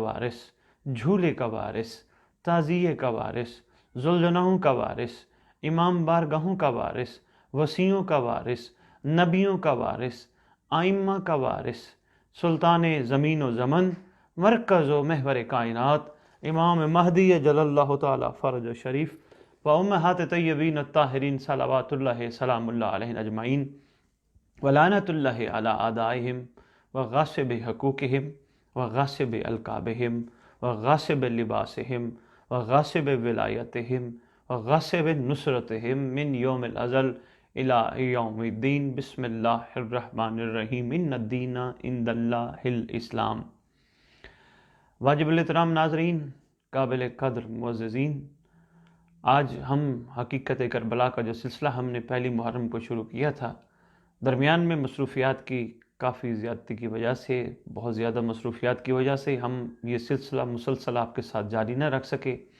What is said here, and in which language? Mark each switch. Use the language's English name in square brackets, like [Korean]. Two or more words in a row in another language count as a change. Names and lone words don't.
[Urdu] وارث، جھولے کا وارث، تعزیے کا وارث، ذوالجناحوں کا وارث، امام بارگاہوں کا وارث، وصیوں کا وارث، نبیوں کا وارث، آئمہ کا وارث، سلطان زمین و زمن، مرکز و محور کائنات، امام مہدی [Arabic] جل اللہ تعالی فرج و شریف و امہات طیبین الطاہرین صلوات اللہ سلام اللہ علیہ اجمعین ولعنت اللہ علی اعدائہم وغاصب حقوقہم وغاصب القابہم وغاصب لباسہم وغاصب ولایتہم وغاصب نصرتہم من یوم الازل الى یوم الدین بسم اللہ الرحمن الرحیم ان الدین عند اللہ الاسلام۔ [Urdu] واجب الاحترام ناظرین، قابل قدر معززین، آج ہم حقیقت کربلا کا جو سلسلہ ہم نے پہلی محرم کو شروع کیا تھا، درمیان میں مصروفیات کی کافی زیادتی کی وجہ سے، بہت زیادہ مصروفیات کی وجہ سے ہم یہ سلسلہ مسلسل آپ کے ساتھ جاری نہ رکھ سکے۔